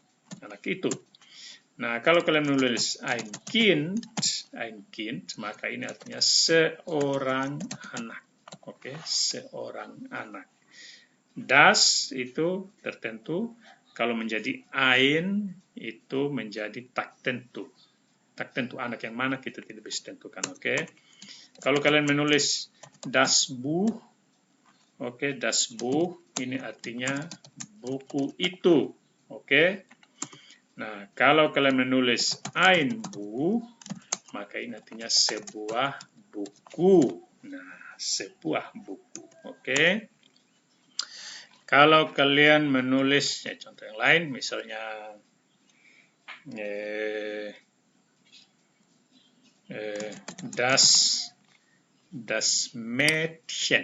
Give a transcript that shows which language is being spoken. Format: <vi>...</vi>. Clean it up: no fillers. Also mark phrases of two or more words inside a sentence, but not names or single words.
<id>Nah, kalau kalian menulis</id> <de>ein Kind,</de> <id>maka ini artinya seorang anak. Oke, seorang anak. Das itu tertentu, kalau menjadi ein itu menjadi tak tentu. Tak tentu anak yang mana kita tidak bisa tentukan. Oke. Kalau kalian menulis</id> <de>das Buch,</de> <id>oke,</id> <de>das Buch</de> <id>ini artinya buku itu. Oke. Nah, kalau kalian menulis</id> <de>ein Buch,</de> <id>maka ini artinya sebuah buku. Nah, sebuah buku. Oke. Kalau kalian menulis, ya, contoh yang lain, misalnya</id> <de>das Mädchen.</de>